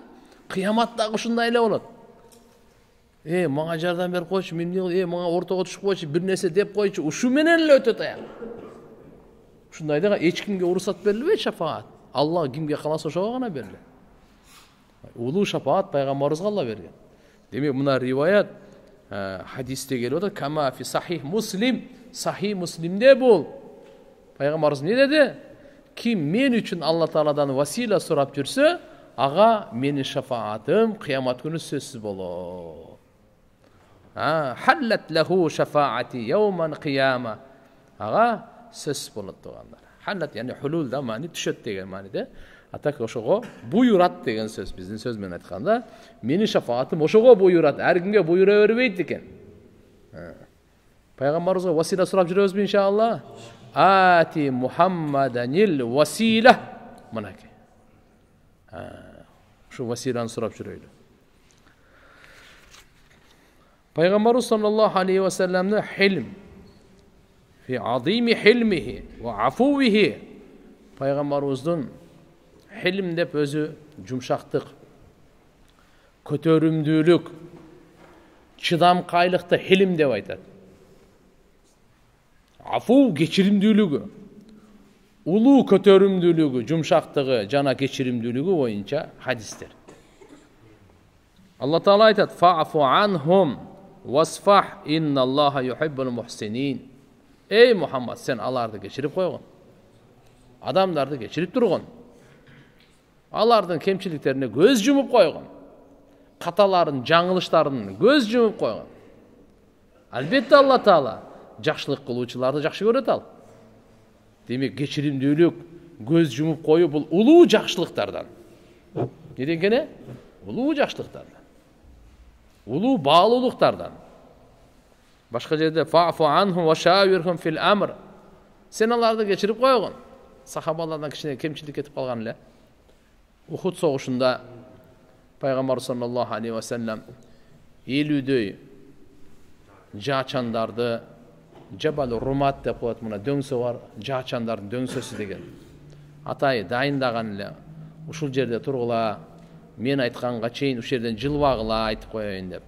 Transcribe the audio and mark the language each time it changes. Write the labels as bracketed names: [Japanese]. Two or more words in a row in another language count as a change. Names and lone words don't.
[Kyrgyz] Кыямат дагы ушундай эле болот. Мага жардам берип койчу, мен мага ортого түшүп койчу, бир нерсе деп койчу, ушу менен эле өтөт аяк. Ушундайда эч кимге уруксат берилбейт шафаат. Алла кимге кааласа ошого гана берилет. Улуу шафаат пайгамбарыбызга Алла берген. Демек мына риваят хадисте келип атат, [Arabic] كما في صحيح مسلم, [Kyrgyz] сахих Муслимде бул. Пайгамбарыбыз эмне деди? Ким мен үчүн Алла Тааладан васила сурап жүрсө, ага менин шафаатым кыямат күнү сөзсүз болот. [Arabic] حلت له شفاعتي يوم القيامة. [Kyrgyz] Ага сөз болот тугандар. [Arabic] حلت يعني حلول [Kyrgyz] да мани түшөт деген мааниде. Атак ошого буйрат деген сөз, биздин сөз менен айтканда, менин шафаатым ошого буйрат, ар кимге буйра бербейт экен. Пайгамбарыбызга васила сурап жүрөбүзбү иншалла? [Arabic] آت محمدا الوسيلة. [Kyrgyz] мынакей. Ушу василаны сурап жүрөйлү. [Arabic] Пайгамбарыбыз صلى الله عليه وسلم حلم في عظيم حلمه وعفوه, [Kyrgyz] пайгамбарыбыздын хилм деп өзү жумшактык, көтөрүмдүүлүк, чыдамкайлыкты хилм деп айтат. Афу кечиримдүүлүгү, улуу көтөрүмдүүлүгү, жумшактыгы жана кечиримдүүлүгү боюнча хадистер. Алла Таала айтат: [Arabic] "فاعف عنهم واصفح إن الله يحب المحسنين". [Kyrgyz] Эй Мухаммед, сен аларды кечирип койгон. Адамдарды кечирип тургон. Алардын кемчиликтерине көз жумуп койгон. Каталарын, жаңылыштарын көз жумуп койгон. Албетте Алла Таала жакшылык кылуучуларды жакшы көрөт ал. Демек, кечиримдүүлүк, көз жумуп коюу бул улуу жакшылыктардан. Не дегене? Улуу жакшылыктардан. Улуу баалуулуктардан. Башка жерде [Arabic] فاعف عنهم وشاورهم في الأمر. [Kyrgyz] Сен аларды кечирип койгон. Сахабалардан кичине кемчилик кетип калган эле. Ухуд согушунда пайгамбар [Arabic] صلى الله عليه وسلم [Kyrgyz] 50дөй жаачандарды, Жабал Румат деп коет, мына дөңсө бар, жаачандардын дөңсөсү деген. Атай дайындаган эле. Ушул жерде тургула, мен айтканга чейин ушул жерден жылбагыла айтып коеюн деп.